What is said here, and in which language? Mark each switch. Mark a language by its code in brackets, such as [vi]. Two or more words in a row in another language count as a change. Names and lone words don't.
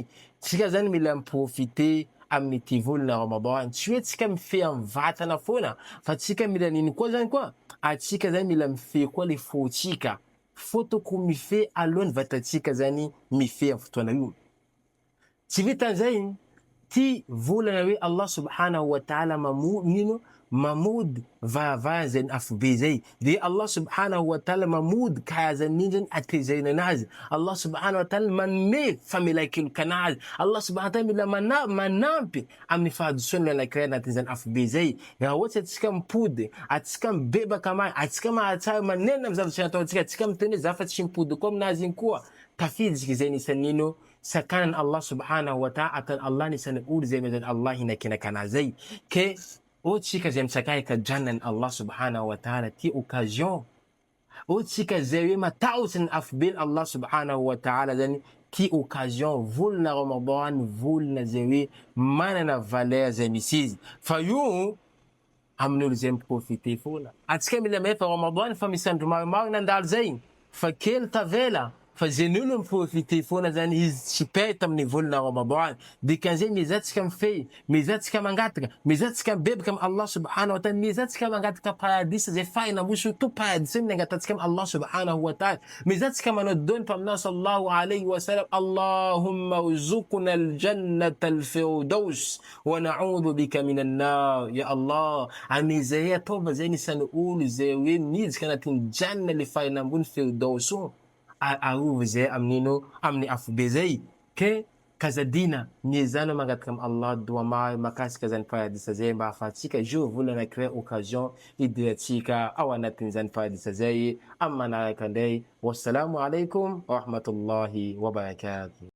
[mg] Tsika zany mila miprofite amin'ity volana Ramadan. Tsy hoe tsika mifehy amin'ny vatana foana, fa tsika mila nino koa zany koa? Atsika zany mila mifehy koa le fotsika. Fotoko mifehy alohan'ny vatantsika zany mifehy amin'ny fotoana io. Tsy vitan'izay, ty volana hoe [ar] الله سبحانه وتعالى [mg] mamody varavara zay afobe zay. De [ar] الله سبحانه وتعالى [mg] mamody karazan'iny zany atezerina anazy. [ar] الله سبحانه وتعالى [mg] manome famelan-keloka anazy. [ar] الله سبحانه وتعالى [mg] mila manampy amin'ny fahadisoany anankiray anatin'izany afobe zay. Raha ohatsy atsika mipody, atsika mibebaka mary, atsika mahatsara manena amin'ny zavatra nataontsika, atsika miteny hoe zafa-tsy mipody koa aminazy iny koa. Tafiditsika zay nisan'ino sakanan [ar] الله سبحانه وتعالى [mg] atan Allah nisan'ny olo zay mezany Allah hinakinaka anazy zay. Ke otsika zay mitsakay ka jannany [ar] الله سبحانه وتعالى [mg] ty occasion. Otsika zay hoe matahotsy ny afoben [ar] الله سبحانه وتعالى [mg] zany ty occasion volana Ramadan, volana zay hoe manana valeur zay misy izy. Fa io amin'olo zay miprofite foana. Atsika mila mahay fa Ramadan fa misy andro maromaro nandalo zay. Fa kely tavela. Fa zen'olo miprofite foana zany izy tsy peta amin'ny volana Ramadan. Dikan'izay mizatsika mifehy, mizatsika mangataka, mizatsika mibebaka amin'ny [ar] الله سبحانه وتعالى, [mg] mizatsika mangataka paradisa zay faina mo surtout paradisa minangatatsika amin'ny [ar] الله سبحانه وتعالى. [mg] Mizatsika manao dony paminahy [ar] صلى الله عليه وسلم اللهم ارزقنا الجنة الفردوس ونعوذ بك من النار. يا الله, [mg] amizahay ataova zay nisan'ny olo zay hoe miditsika anatin'ny janna le faina ambony firdaus arovy zay amin'ino amin'ny afobe zay. Ke kazadina miezana mangataka amin'ny Allah dua mary makasika zany paradisa zay mba ahafahantsika jour volana anankiray occasion idirantsika ao anatin'izany paradisa zay amin'ny manaraka indray. [ar] والسلام عليكم ورحمة الله وبركاته.